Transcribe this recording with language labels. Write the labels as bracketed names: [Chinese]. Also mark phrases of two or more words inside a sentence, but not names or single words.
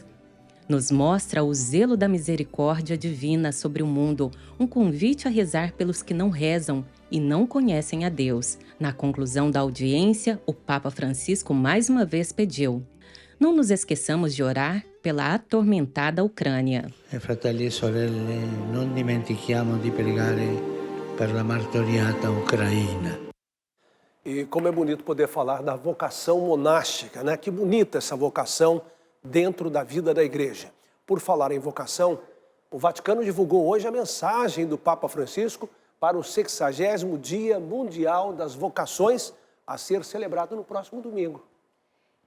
[Portuguese] Nos mostra o zelo da misericórdia divina sobre o mundo, um convite a rezar pelos que não rezam e não conhecem a Deus. Na conclusão da audiência, o Papa Francisco mais uma vez pediu: não nos esqueçamos de orar pela atormentada Ucrânia. [Italian] Fratelli e sorelle, non dimentichiamo di pregare per la martoriata Ucraina. [Portuguese] E como é bonito poder falar da vocação monástica, né? Que bonita essa vocação dentro da vida da Igreja. Por falar em vocação, o Vaticano divulgou hoje a mensagem do Papa Francisco para o 60º Dia Mundial das Vocações, a ser celebrado no próximo domingo.